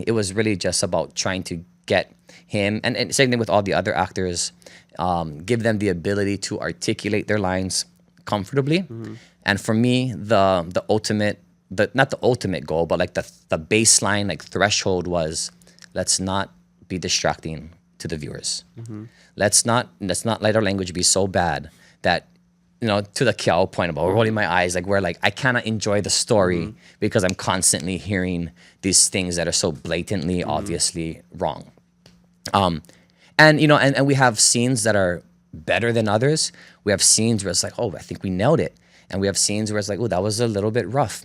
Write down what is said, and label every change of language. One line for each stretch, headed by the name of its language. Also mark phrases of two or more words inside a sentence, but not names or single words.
English: It was really just about trying to get him, and same thing with all the other actors, give them the ability to articulate their lines comfortably. And for me, the ultimate, not the ultimate goal, but like the baseline, like threshold was, let's not be distracting to the viewers. Let's not let our language be so bad that, you know, to the kiaʻo point about rolling my eyes, like where like I cannot enjoy the story because I'm constantly hearing these things that are so blatantly, obviously wrong. And you know, and we have scenes that are better than others. We have scenes where it's like, oh, I think we nailed it. And we have scenes where it's like, oh, that was a little bit rough.